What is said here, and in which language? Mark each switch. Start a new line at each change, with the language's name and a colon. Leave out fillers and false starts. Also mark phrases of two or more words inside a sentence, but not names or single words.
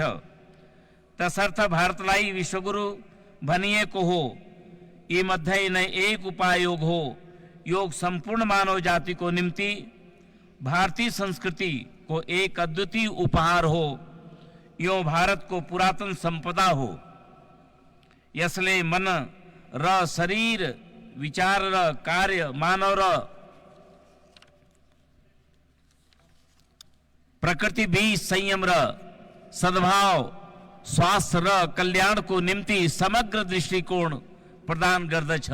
Nepali: तसर्थ भारतलाई विश्वगुरु भनिएको हो। यी मध्ये नै एक उपाय योग हो। योग संपूर्ण मानव जाति को निम्ति भारतीय संस्कृति को एक अद्वितीय उपहार हो। यो भारत को पुरातन संपदा हो। यसले मन र शरीर विचार र कार्य मानव र प्रकृति बीच संयम र सद्भाव स्वास्थ्य र कल्याण को निम्ति समग्र दृष्टिकोण प्रदान गर्दछ।